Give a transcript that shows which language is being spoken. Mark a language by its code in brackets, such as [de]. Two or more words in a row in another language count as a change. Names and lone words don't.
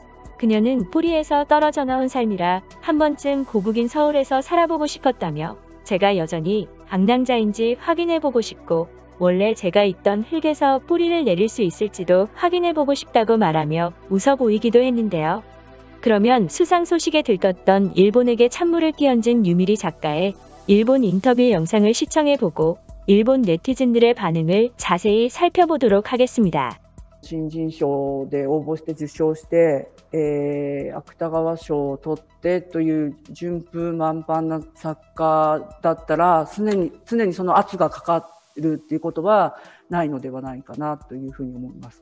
[ko] 그녀는 뿌리에서 떨어져 나온 삶이라 한 번쯤 고국인 서울에서 살아보고 싶었다며 제가 여전히 방랑자인지 확인해보고 싶고 원래 제가 있던 흙에서 뿌리를 내릴 수 있을지도 확인해보고 싶다고 말하며 웃어 보이기도 했는데요. 그러면 수상 소식에 들떴던 일본에게 찬물을 끼얹은 유미리 작가의 일본 인터뷰 영상을 시청해보고 일본 네티즌들의 반응을 자세히 살펴보도록 하겠습니다. [ja] 新人賞で応募して受賞して、芥川賞を取ってという順風満帆な作家だったら常にその圧がかかるっていうことはないのではないかなというふうに思います。